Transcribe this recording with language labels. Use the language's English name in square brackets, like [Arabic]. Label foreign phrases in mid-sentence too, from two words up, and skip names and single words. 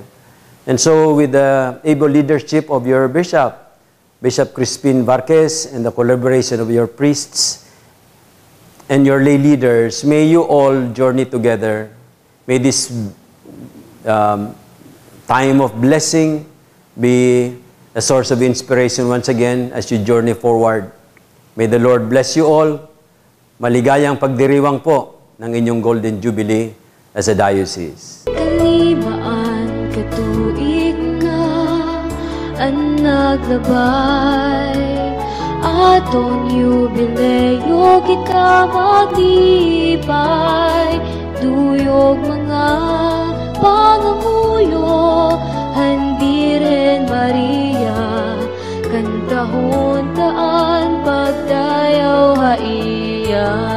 [English] And so with the able leadership of your bishop, Bishop Crispin Varquez, and the collaboration of your priests and your lay leaders, may you all journey together. May this time of blessing be a source of inspiration once again as you journey forward. May the Lord bless you all. [Filipino] Maligayang pagdiriwang po ng inyong Golden Jubilee [English] as a diocese. [Hiligaynon] Kalimaan katuig nga ang naglabay, aton yubileo kikamaglipay, duyog mga panganguyo, Handiren Maria, kantahon taan pagdayaw haiya.